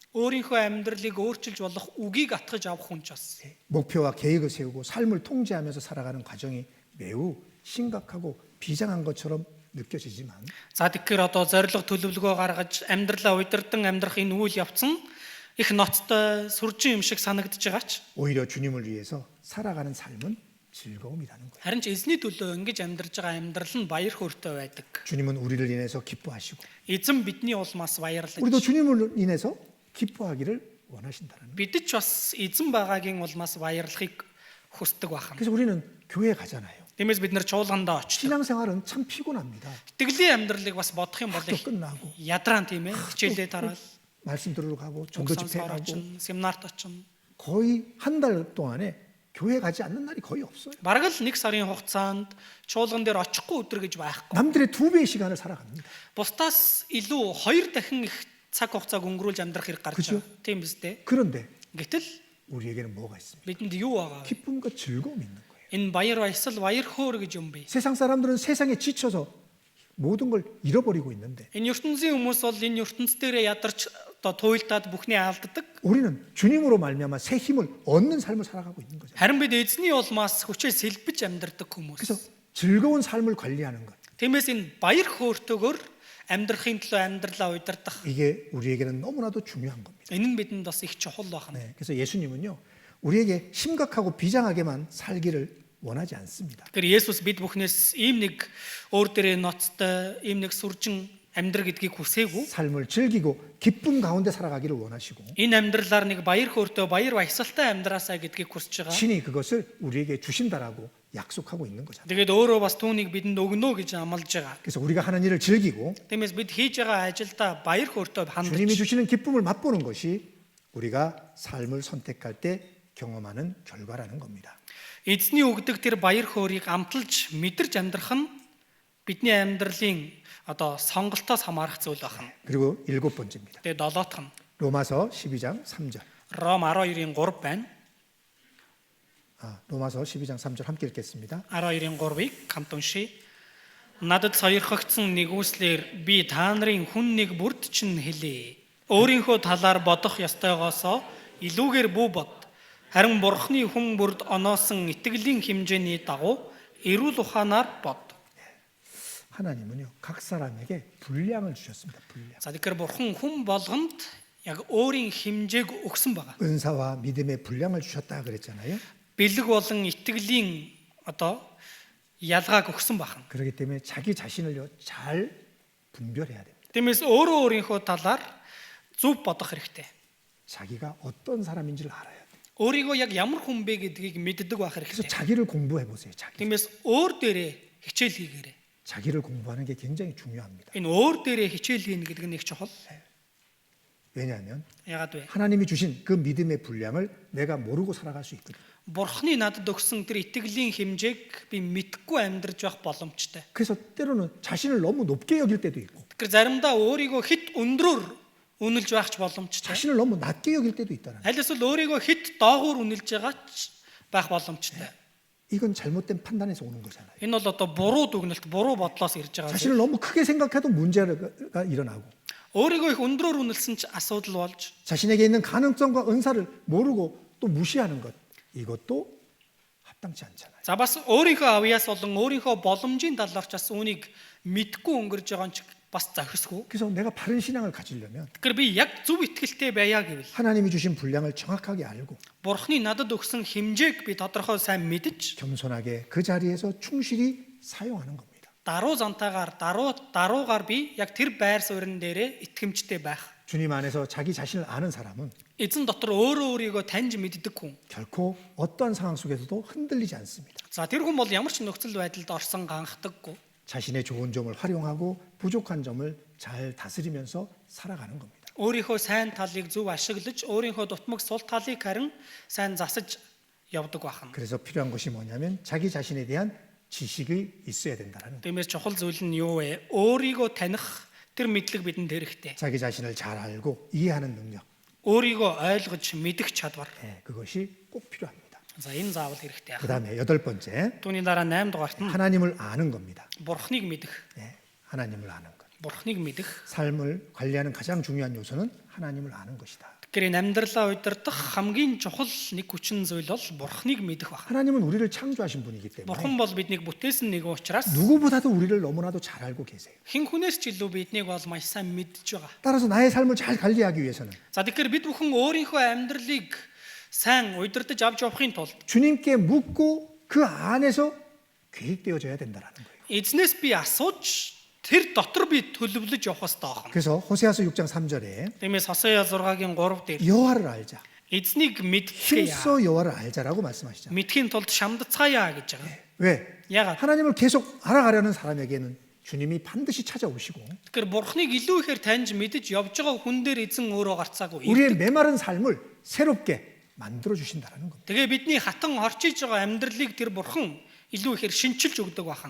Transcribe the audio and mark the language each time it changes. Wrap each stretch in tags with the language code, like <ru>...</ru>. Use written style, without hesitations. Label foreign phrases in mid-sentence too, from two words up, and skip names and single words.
<mn>өөрийнхөө амьдралыг өөрчилж болох үгийг атгаж авах хүн ч бас.</mn> <ko>목표와 계획을 세우고 삶을 통제하면서 살아가는 과정이 매우 심각하고 비장한 것처럼 느껴지지만</ko> <mn>За тэгэхээр одоо зориг төлөвлөгөө гаргаж амьдралаа удирдан амьдрах энэ үйл явц нь их ноцтой сүржин юм шиг санагдаж байгаа ч</mn> <ko>오히려 주님을 위해서 살아가는 삶은 즐거움이라는 거예요.</ko> <mn>харин ч эзний төлөө ингэж амьдарж байгаа амьдрал нь баяр хөөртэй байдаг.</mn> <ko>주님은 우리를 인해서 기뻐하시고</ko> <mn>Эзэн бидний улмаас баярлаж</mn> <ko>우리도 주님을 인해서 기뻐하기를 원하신다는 거예요.</ko> <mn>бид ч бас эзэн байгаагийн улмаас баярлахыг хүсдэг байна.</mn> <ko>그래서 우리는 교회 가잖아요.</ko> <mn>Тиймээс бид нэр чуулгандаа очдог.</mn> <ko>신앙생활은 참 피곤합니다.</ko> <mn>Итгэлийн амьдралыг бас бодох юм бол</mn> <ko>학교 끝나고</ko> <mn>ядрaan тийм ээ. Хичээлээ дараал,</mn> <ko>말씀 들으러 가고 전도 집회</ko> <mn>сонсоор</mn> <ko>가고</ko> <mn>очно, семинарт очно.</mn> <ko>거의 한 달 동안에 교회 가지 않는 날이 거의 없어요.</ko> <mn>Бараг л нэг сарын хугацаанд чуулган дээр очихгүй өдөр гэж байхгүй.</mn> <ko>남들의 2배의 시간을 살아갑니다.</ko> <mn>Бусдаас илүү 2 дахин их цаг хугацааг өнгөрүүлж амьдрах хэрэг гарч</mn> <ko>그죠?</ko> <mn>байгаа. Тийм биз дээ.</mn> <ko>그런데</ko> <mn>Гэтэл</mn> <ko>우리에게는 뭐가 있습니까?</ko> <mn>бидэнд юу байгаа вэ?</mn> <ko>기쁨과 즐거움이 있는 거예요.</ko> <mn>Энэ баяр баясгал, баяр хөөр гэж юм бэ.</mn> <ko>세상 사람들은 세상에 지쳐서 모든 걸 잃어버리고 있는데</ko> <mn>Энэ ертөнцийн хүмүүс бол энэ ертөнц дээрээ ядарч одоо туйлдаад бүхний алддаг.</mn> <ko>우리는 주님으로 말미암아 새 힘을 얻는 삶을 살아가고 있는 거죠.</ko> <mn>Харин бид эзний улмаас хүчээ сэлбэж амьдардаг хүмүүс.</mn> <ko>그래서 즐거운 삶을 관리하는 것,</ko> <mn>Тиймээс энэ баяр хөөртэйгээр амьдрахын төлөө амьдралаа удирдах</mn> <ko>이게 우리에게는 너무나도 중요한 겁니다.</ko> <mn>энэ нь бидэнд бас их чухал байна.</mn> <ko>네, 그래서 예수님은요, 우리에게 심각하고 비장하게만 살기를 원하지 않습니다.</ko> <mn>Тэгэхээр Есүс бид бүхнээс ийм нэг өөр дээрээ ноцтой, ийм нэг сүржин амьдрал гэдгийг хүсээгүй.</mn> <ko>삶을 즐기고 기쁨 가운데 살아가기를 원하시고</ko> <mn>Энэ амьдралаар нэг баяр хөөртэй, баяр баясгалтай амьдраасаа гэдгийг хүсэж байгаа.</mn> <ko>신이 그것을 우리에게 주신다라고 약속하고 있는 거잖아요.</ko> <mn>Тэгээд өөрөө бас түүнийг бидэнд өгнө гэж амлаж байгаа.</mn> <ko>그래서 우리가 하는 일을 즐기고</ko> <mn>Тиймээс бид хийж байгаа ажилдаа баяр хөөртэй</mn> <ko>주님이</ko> <mn>хандж</mn> <ko>주시는 기쁨을 맛보는 것이 우리가 삶을 선택할 때 경험하는 결과라는 겁니다.</ko> <mn>эзний өгдөг тэр баяр хөөргийг амталж мэдэрч амьдрах нь бидний амьдралын одоо сонголтоос хамаарах зүйл байна.</mn> <ko>그리고 일곱 번째입니다.</ko> <mn>Тэгээд долоотх нь</mn> <ko>로마서 12장 3절.</ko> <mn>Ром 12-ийн 3 байна.</mn> <ko>로마서 12장 3절 함께 읽겠습니다.</ko> <mn>12-ийн 3-ыг хамт уншийе. Надад сойрхогдсон нэгүслэр би та нарын хүн нэг бүрд чинь хэлээ. Өөрийнхөө талаар бодох ёстойгоосоо илүүгээр бүү бод. Харин Бурхны хүн бүрд оноосон итгэлийн хэмжээний дагуу эрүүл ухаанаар бод.</mn> <ko>하나님은요, 각 사람에게 분량을 주셨습니다. 분량.</ko> <mn>За тэгэхээр Бурхан хүн болгонд яг өөрийн хэмжээг өгсөн байгаа.</mn> <ko>은사와 믿음의 분량을 주셨다 그랬잖아요.</ko> <mn>Бэлэг болон итгэлийн одоо ялгааг өгсөн байна.</mn> <ko>그렇기 때문에 자기 자신을요, 잘 분별해야 됩니다.</ko> <mn>Тиймээс өөрөө өөрийнхөө талаар зөв бодох хэрэгтэй.</mn> <ko>자기가 어떤 사람인지를 알아야 돼요.</ko> <mn>Өөрийгөө яг ямар хүн бэ гэдгийг мэддэг байх</mn> <ko>그래서</ko> <mn>хэрэгтэй.</mn> <ko>자기를 공부해 보세요. 자기.</ko> <mn>Тиймээс өөр дээрээ хичээл хийгээрэй.</mn> <ko>자기를 공부하는 게 굉장히 중요합니다.</ko> <mn>Энэ өөр дээрээ хичээл хийнэ гэдэг нь их чухал.</mn> <ko>왜냐하면</ko> <mn>Яагаад вэ?</mn> <ko>하나님이 주신 그 믿음의 분량을 내가 모르고 살아갈 수 있거든요.</ko> <mn>Бурхны надад өгсөн тэр итгэлийн хэмжээг би мэдхгүй амьдрж байх боломжтой.</mn> <ko>그래서 때로는 자신을 너무 높게 여길 때도 있고</ko> <mn>Тэгэхээр заримдаа өөрийгөө хит өндрөөр үнэлж байх ч боломжтой.</mn> <ko>자신을 너무 낮게 여길 때도 있다는 거예요.</ko> <mn>Аль эсвэл өөрийгөө хит доогуур үнэлж байгаа ч байх боломжтой.</mn> <ko>이건 잘못된 판단에서 오는 거잖아요.</ko> <mn>Энэ бол одоо буруу дүгнэлт, буруу бодлоос ирж байгаа.</mn> <ko>자신을 너무 크게 생각해도 문제가 일어나고</ko> <mn>Өөрийгөө их өндрөөр үнэлсэн ч асуудал болж</mn> <ko>자신에게 있는 가능성과 은사를 모르고 또 무시하는 것, 이것도 합당치 않잖아요.</ko> <mn>за бас өөрийнхөө авьяас болон өөрийнхөө боломжийн талаар ч бас үүнийг мэдгүй өнгөрж байгаа нь ч бас зохисгүй.</mn> <ko>그래서 내가 바른 신앙을 가지려면</ko> <mn>Тэгэхээр би яг зөв итгэлтэй байя гэвэл</mn> <ko>하나님이 주신 분량을 정확하게 알고</ko> <mn>Бурхны надад өгсөн хэмжээг би тодорхой сайн мэдж</mn> <ko>겸손하게 그 자리에서 충실히 사용하는 겁니다.</ko> <mn>даруй зантайгаар даруугаар би яг тэр байр суурин дээрээ итгэмжтэй байх.</mn> <ko>주님 안에서 자기 자신을 아는 사람은</ko> <mn>Эзэн дотор өөрөө өөрийгөө таньж мэддэг хүн.</mn> <ko>결코 어떠한 상황 속에서도 흔들리지 않습니다.</ko> <mn>За тэр хүн бол ямар ч нөхцөл байдалд орсон ганхдаггүй.</mn> <ko>자신의 좋은 점을 활용하고 부족한 점을 잘 다스리면서 살아가는 겁니다.</ko> <mn>Өөрийнхөө сайн талыг зөв ашиглаж, өөрийнхөө дутмаг сул талыг харин сайн засаж явдаг байна.</mn> <ko>그래서 필요한 것이 뭐냐면 자기 자신에 대한 지식이 있어야 된다는 거예요.</ko> <mn>Тиймээс чухал зүйл нь юу вэ? Өөрийгөө таних тэр мэдлэг бидэнд хэрэгтэй.</mn> <ko>자기 자신을 잘 알고 이해하는 능력,</ko> <mn>Өөрийгөө ойлгож мэдэх чадвар.</mn> <ko>그것이 꼭 필요합니다.</ko> <mn>За энэ заавал хэрэгтэй</mn> <ko>그</ko> <mn>байна.</mn> <ko>다음에 여덟 번째,</ko> <mn>Түүний дараа 8 дугаарт нь</mn> <ko>하나님을 아는 겁니다.</ko> <mn>Бурхныг мэдэх.</mn> <ko>하나님을 아는 것.</ko> <mn>Бурхныг мэдэх.</mn> <ko>삶을 관리하는 가장 중요한 요소는 하나님을 아는 것이다.</ko> <mn>Тэгэхээр энэ амьдралаа удирдах хамгийн чухал нэг хүчин зүйл бол Бурхныг мэдэх байна.</mn> <ko>하나님은 우리를 창조하신 분이기 때문에</ko> <mn>Бурхан бол биднийг бүтээсэн нэг учраас</mn> <ko>누구보다도 우리를 너무나도 잘 알고 계세요.</ko> <mn>хэн хүнээс ч илүү биднийг бол маш сайн мэдж байгаа.</mn> <ko>따라서 나의 삶을 잘 관리하기 위해서는</ko> <mn>За тэгэхээр бид бүхэн өөрийнхөө амьдралыг сайн удирдах авч явахын тулд</mn> <ko>주님께 묻고 그 안에서 계획되어져야 된다는 거예요.</ko> <mn>эзнээс би асууж тэр дотор би төлөвлөж явах хэрэгтэй байна.</mn> <ko>그래서 호세아서 6장 3절에</ko> <mn>Тиймээс Хосея 6-гийн 3 дээр</mn> <ko>여호와를 알자.</ko> <mn>эзнийг мэдхээ</mn> <ko>힘써 여호와를 알자라고 말씀하시잖아요.</ko> <mn>мэдхийн тулд шамдацгаая гэж байгаа.</mn> <ko>왜?</ko> <mn>Яагаад?</mn> <ko>하나님을 계속 알아가려는 사람에게는 주님이 반드시 찾아오시고</ko> <mn>Тэгэхээр Бурхныг илүү ихээр таньж мэдж явж байгаа хүн дээр эзэн өөрөө гарцаагүй.</mn> <ko>우리의 메마른 삶을 새롭게 만들어 주신다는 겁니다.</ko> <mn>Тэгээ бидний хатан орчиж байгаа амьдралыг тэр Бурхан илүү ихээр шинчилж өгдөг байна.</mn>